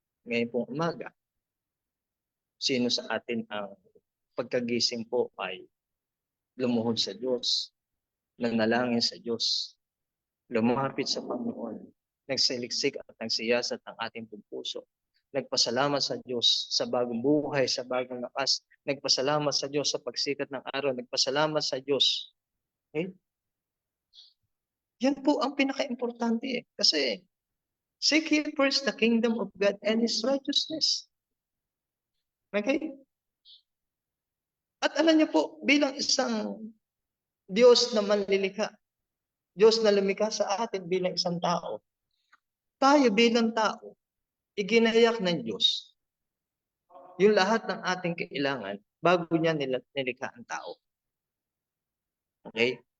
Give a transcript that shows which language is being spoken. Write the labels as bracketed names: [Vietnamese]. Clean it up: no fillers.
[Filipino] Ngayon pong umaga, sino sa atin ang pagkagising po ay lumuhod sa Diyos, nanalangin sa Diyos, lumapit sa Panginoon, nagsiliksik at nagsiyasat ang ating puso. Nagpasalamat sa Diyos sa bagong buhay, sa bagong lakas. Nagpasalamat sa Diyos sa pagsikat ng araw. Nagpasalamat sa Diyos. Okay? Yan po ang pinaka-importante. [English] Kasi seek ye first the kingdom of God and His righteousness. Okay? [Filipino] At alam niyo po, bilang isang Diyos na manlilikha, Diyos na lumikha sa atin bilang isang tao, tayo bilang tao, iginayak ng Diyos yung lahat ng ating kailangan bago niya nilikha ang tao. Okay?